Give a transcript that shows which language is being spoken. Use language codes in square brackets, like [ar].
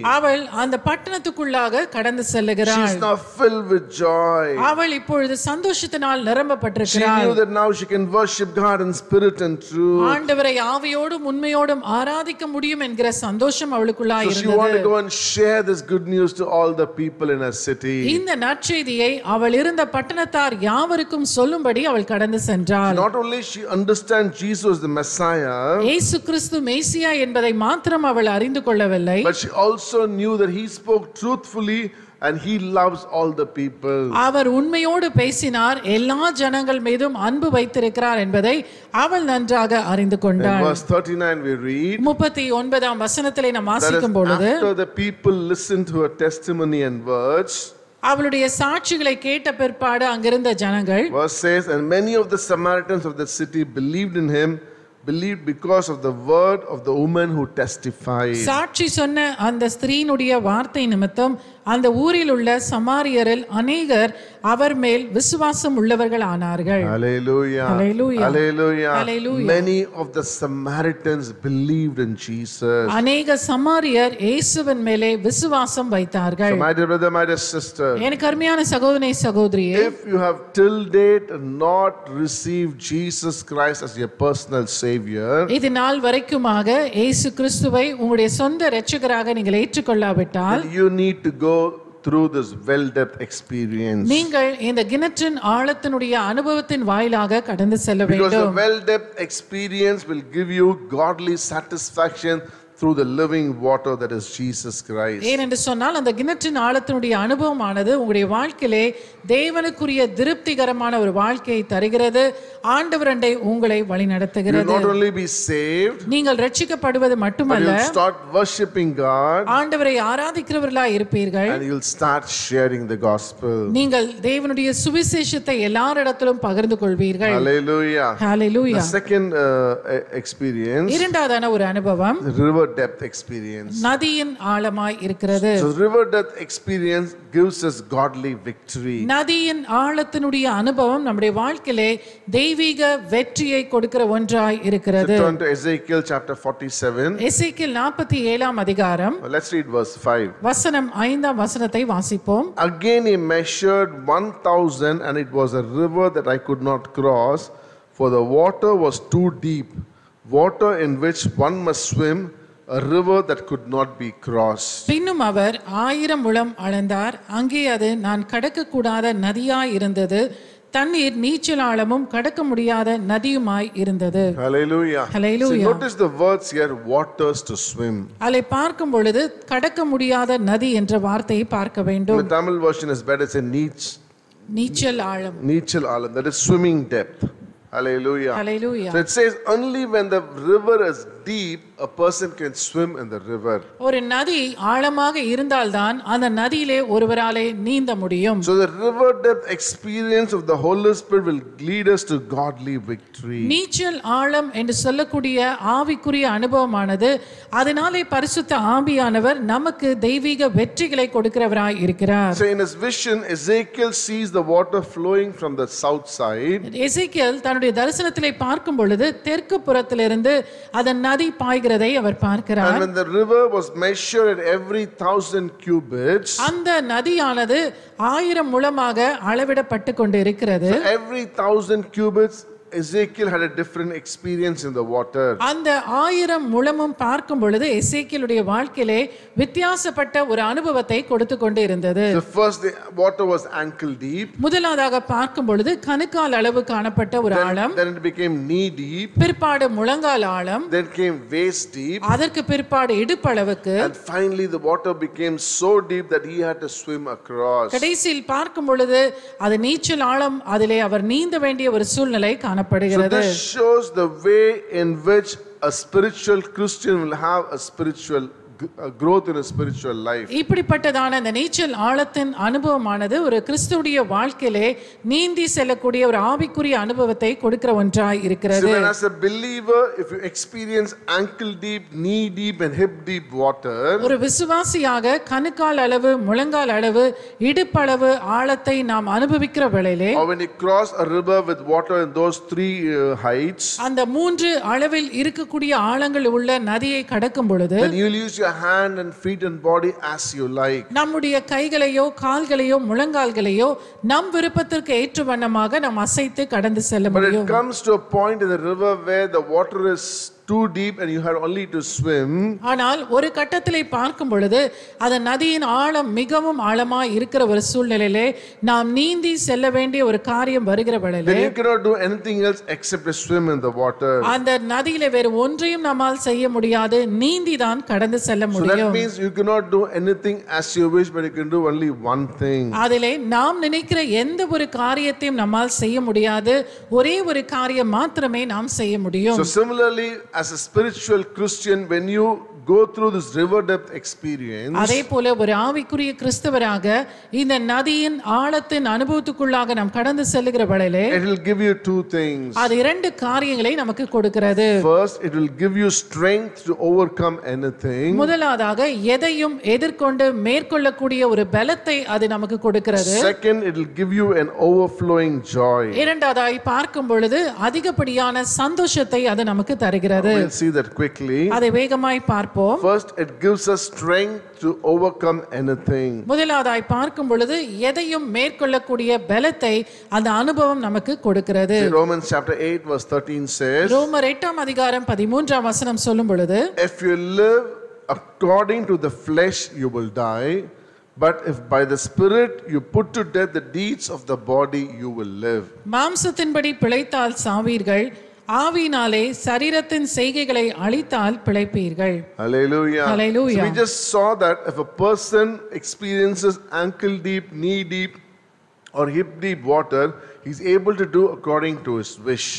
[ta] அவள் அந்த பட்டணத்துக்குள்ளாக கடந்து செல்லுகிறாள். [en] She's now filled with joy. [ta] அவள் இப்பொழுது சந்தோஷத்தினால் [en] She [ta] நிரம்பப்பட்டிருக்கிறாள். [en] knew that now she can worship God in spirit and truth. [ta] ஆண்டவரை ஆவியோடும் உண்மையோடும் ஆராதிக்க முடியும் என்கிற சந்தோஷம் அவளுக்குள்ளாய் [en] So she wanted to [ta] இருந்தது. [en] go and share this good news to all the people in her city. [ta] இந்த நற்செய்தியை அவள் இருந்த பட்டணத்தார் யாவருக்கும் சொல்லும்படி அவள் கடந்து சென்றாள். [en] Not only she understand Jesus the Messiah, [ta] இயேசு கிறிஸ்து மேசியா என்பதை மாத்திரம் அவள் அறிந்து கொள்ளவில்லை, [en] but she also knew that he spoke truthfully and he loves all the people. [ta] அவர் உண்மையோடு பேசினார், எல்லா ஜனங்கள் மீதும் அன்பு வைத்திருக்கிறார் என்பதை அவள் நன்றாக அறிந்து [en] In [ta] கொண்டாள். [en] verse 39 we read [ta] 39 வசனத்திலே நாம் [en] that is, [ta] வாசிக்கும் பொழுது, [en] after the people listened to her testimony and words, [ta] அவளுடைய சாட்சிகளை கேட்ட பிற்பாடு அங்கிருந்த ஜனங்கள், [en] verse says, and many of the Samaritans of the city believed in him, believed because of the word of the woman who testified. [ta] சாட்சி சொன்ன அந்த ஸ்திரீனுடைய வார்த்தை நிமித்தம் அந்த ஊரில் உள்ள சமாரியரில் அநேகர் அவர் மேல் விசுவாசம் உள்ளவர்கள் ஆனார்கள். [en] Hallelujah. Hallelujah. Hallelujah. Hallelujah. Many of the Samaritans believed in Jesus. [ta] அநேக சமாரியர் இயேசுவின் மேலே விசுவாசம் வைத்தார்கள். [en] So my dear brother, my dear sister, [ta] எனக்கு அருமையான சகோதரனே சகோதரியே, [en] if you have till date not received Jesus Christ as your personal savior, [ta] இது நாள் வரைக்குமாக இயேசு கிறிஸ்துவை உங்களுடைய சொந்த இரட்சகராக நீங்கள் ஏற்றுக்கொள்ளாவிட்டால், [en] then you need to go through this well-depth experience. [ta] நீங்கள் இந்த கிணற்றின் ஆழத்தினுடைய அனுபவத்தின் வாயிலாக கடந்து செல்ல [en] Because the [ta] வேண்டும். [en] well-depth experience will give you godly satisfaction through the living water that is Jesus Christ. [ta] ஏனென்று சொன்னால் அந்த கிணற்றின் ஆழத்தினுடைய அனுபவமானது உங்களுடைய வாழ்க்கையிலே தேவனுக்குரிய திருப்திகரமான ஒரு வாழ்க்கையை தருகிறது. ஆண்டவரண்டை உங்களை வழி [en] You will [ta] நடத்துகிறது. [en] not only be saved, [ta] நீங்கள் ரட்சிக்கப்படுவது [en] but you [ta] மட்டுமல்ல, [en] will start worshiping God [ta] ஆண்டவரை ஆராதிக்கிறவர்களாய் இருப்பீர்கள். [en] and you will start sharing the gospel. [ta] நீங்கள் தேவனுடைய சுவிசேஷத்தை எல்லாரிடத்திலும் பகிர்ந்து கொள்வீர்கள். [en] Hallelujah. [ta] Hallelujah. [en] The second experience, [ta] இரண்டாவதான ஒரு அனுபவம், [en] the river river depth experience. [ta] நதியின் ஆழமாய் இருக்கிறது. [en] So river depth experience gives us godly victory. [ta] நதியின் ஆழத்தினுடைய அனுபவம் நம்முடைய வாழ்க்கையிலே தெய்வீக வெற்றியை கொடுக்கிற ஒன்றாய் இருக்கிறது. [en] So turn to Ezekiel chapter 47. [ta] எசேக்கியேல் 47ஆம் அதிகாரம். [en] Let's read verse 5. [ta] வசனம் 5ஆம் வசனத்தை வாசிப்போம். [en] Again he measured 1,000, and it was a river that I could not cross, for the water was too deep, water in which one must swim, a river that could not be crossed. [ta] பின்னும் அவர் 1000 முழம் அளந்தார். அங்கே அது நான் கடக்கக்கூடாத நதியாய் இருந்தது. தண்ணீர் நீச்சல் ஆழமும் கடக்க முடியாத நதியுமாய் இருந்தது. [en] Hallelujah. Hallelujah. So notice the words here, waters to swim. [ta] அதை பார்க்கும் பொழுது கடக்க முடியாத நதி என்ற வார்த்தையை பார்க்க வேண்டும். [en] The Tamil version is better, it's a [ta] நீச்சல் ஆழம். Nichal alam, [en] that is swimming depth. Hallelujah. Hallelujah. So it says only when the river is deep, a person can swim in the river. [ta] ஒரு நதி ஆழமாக இருந்தால்தான் அந்த நதியிலே ஒருவராலே நீந்த முடியும். [en] So the river depth experience of the Holy Spirit will lead us to godly victory. [ta] நீச்சல் ஆழம் என்று சொல்லக்கூடிய ஆவிக்குரிய அனுபவமானது அதனாலே பரிசுத்த ஆவியானவர் நமக்கு தெய்வீக வெற்றிகளை கொடுக்கிறவராய் இருக்கிறார். [en] So in his vision, Ezekiel sees the water flowing from the south side. [ta] எசேக்கியேல் தன்னுடைய தரிசனத்திலே பார்க்கும் பொழுது தெற்கு புறத்திலிருந்து அதன் நதி பாய்கிறதை அவர் பார்க்கிறார். [en] And when the river was measured at every 1,000 cubits, [ta] அந்த நதியானது 1000 முழமாக அளவிடப்பட்டு கொண்டு இருக்கிறது. [en] so every 1,000 cubits, Ezekiel had a different experience in the water. [ta] அந்த 1000 முழமும் பார்க்கும் பொழுது எசேக்கியேலுடைய வாழ்க்கையிலே வித்தியாசப்பட்ட ஒரு அனுபவத்தை கொடுத்து கொண்டு இருந்தது. [en] So first the water was ankle deep. [ta] முதலாவதாக பார்க்கும் பொழுது கணுக்கால் அளவு காணப்பட்ட ஒரு ஆழம். [en] Then it became knee deep. [ta] பிற்பாடு முழங்கால் ஆழம். [en] Then came waist deep. [ta] அதற்கு பிற்பாடு இடுப்பளவுக்கு. [en] And finally the water became so deep that he had to swim across. [ta] கடைசியில் பார்க்கும் பொழுது அது நீச்சல் ஆழம், அதிலே அவர் நீந்த வேண்டிய ஒரு சூழ்நிலை காணப்படுகிறது. [en] So this shows the way in which a spiritual Christian will have a spiritual growth in a spiritual life. [ta] இப்படிப்பட்டதான இந்த நீச்சல் ஆழத்தின் அனுபவமானது ஒரு கிறிஸ்துவுடைய வாழ்க்கையிலே நீந்தி செல்லக்கூடிய ஒரு ஆவிக்குரிய அனுபவத்தை கொடுக்கிற ஒன்றாய் இருக்கிறது. [en] So when as a believer, if you experience ankle deep, knee deep and hip deep water, [ta] ஒரு விசுவாசியாக கணுக்கால் அளவு, முழங்கால் அளவு, இடுப்பளவு ஆழத்தை நாம் அனுபவிக்கிற வேளையிலே, [en] or when you cross a river with water in those three heights, [ta] அந்த 3 அளவில் இருக்கக்கூடிய ஆழங்கள் உள்ள நதியை கடக்கும் பொழுது, [en] then you will use your hand and feet and body as you like. [ta] நம்முடைய கைகளையோ கால்களையோ முழங்கால்களையோ நம் விருப்பத்திற்கு ஏற்ற வண்ணமாக நாம் அசைத்து கடந்து செல்ல [en] But [ta] முடியும். [en] it comes to a point in the river where the water is too deep and you have only to swim. [ta] ஆனால் ஒரு கட்டத்திலே பார்க்கும் பொழுது அந்த நதியின் ஆழம் மிகவும் ஆழமாய் இருக்கிற ஒரு சூழ்நிலையிலே நாம் நீந்தி செல்ல வேண்டிய ஒரு காரியம் வருகிற வேளையிலே, [en] Then you cannot do anything else except to swim in the water. [ta] அந்த நதியிலே வேறு ஒன்றையும் நம்மால் செய்ய முடியாது, நீந்தி தான் கடந்து செல்ல [en] So that [ta] முடியும். [en] means you cannot do anything as you wish, but you can do only one thing. [ta] அதிலே நாம் நினைக்கிற எந்த ஒரு காரியத்தையும் நம்மால் செய்ய முடியாது, ஒரே ஒரு காரியம் மாத்திரமே நாம் செய்ய முடியும். [en] So similarly, as a spiritual Christian, when you go through this river depth experience, [ta] அதே போல ஒரு ஆவிக்குரிய கிறிஸ்தவராக இந்த நதியின் ஆழத்தின் அனுபவத்துக்குள்ளாக நாம் கடந்து செல்லுகிற வேளையிலே [en] it will give you two things. [ta] அது 2 காரியங்களை நமக்கு கொடுக்கிறது. [en] First, it will give you strength to overcome anything. [ta] முதலாவதாக எதையும் எதிர்கொண்டு மேற்கொள்ளக்கூடிய ஒரு பலத்தை அது நமக்கு கொடுக்கிறது. [en] Second, it will give you an overflowing joy. [ta] இரண்டாவதாய் பார்க்கும் பொழுது அதிகப்படியான சந்தோஷத்தை அது நமக்கு தருகிறது. [en] We'll see that quickly. [ta] அதை வேகமாய் பார்ப்போம். [en] First, it gives us strength to overcome anything. [ta] முதலாவதாய் பார்க்கும் பொழுது எதையும் மேற்கொள்ளக்கூடிய பலத்தை அந்த அனுபவம் நமக்கு கொடுக்கிறது. [en] Romans chapter 8 verse 13 says, [ta] ரோமர் 8ஆம் அதிகாரம் 13ஆம் வசனம் சொல்லும் பொழுது, [en] if you live according to the flesh, you will die. But if by the Spirit you put to death the deeds of the body, you will live. [ta] மாம்சத்தின்படி பிழைத்தால் சாவீர்கள், ஆவியினாலே சரீரத்தின் செய்கைகளை அழித்தால் பிழைப்பீர்கள். [en] Hallelujah. Hallelujah. So we just saw that if a person experiences ankle deep, knee deep or hip deep water, he's able to do according to his wish.